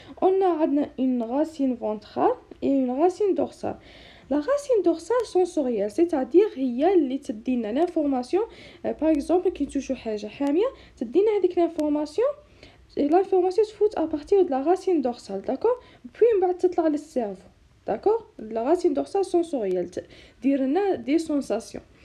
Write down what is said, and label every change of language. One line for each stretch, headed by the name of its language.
French: On a
Arabic: عندنا
French: une racine ventrale et une racine dorsale. La racine dorsale sensorielle, c'est-à-dire
Arabic: هي اللي تدينا
French: l'information. par exemple
Arabic: كي نشوفوا حاجه حاميه تدينا هذيك
French: l'information
Arabic: تفوت
French: à partir de la racine dorsale, d'accord. puis
Arabic: من بعد تطلع للسيرفو،
French: d'accord. la racine dorsale sensorielle
Arabic: دير لنا
French: des sensations.